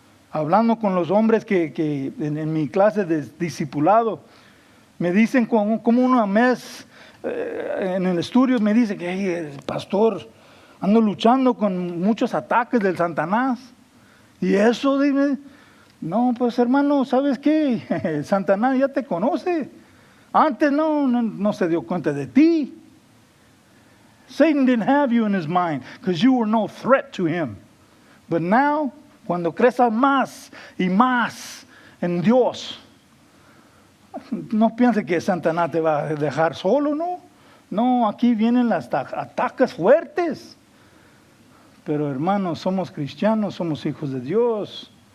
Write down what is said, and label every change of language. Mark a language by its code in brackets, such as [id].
[es] Hablando con los hombres que en mi clase de discipulado, me dicen como una mes en el estudio, me dice que hey, pastor, ando luchando con muchos ataques del Satanás. Y eso, dime, no, pues hermano, ¿sabes qué? El Satanás ya te conoce. Antes no se dio cuenta de ti. [en] Satan didn't have you in his mind because you were no threat to him. But now, [es] cuando creces más y más en Dios, no pienses que Satanás te va a dejar solo, ¿no? No, aquí vienen los ataques fuertes. Pero hermanos, somos cristianos, somos hijos de Dios.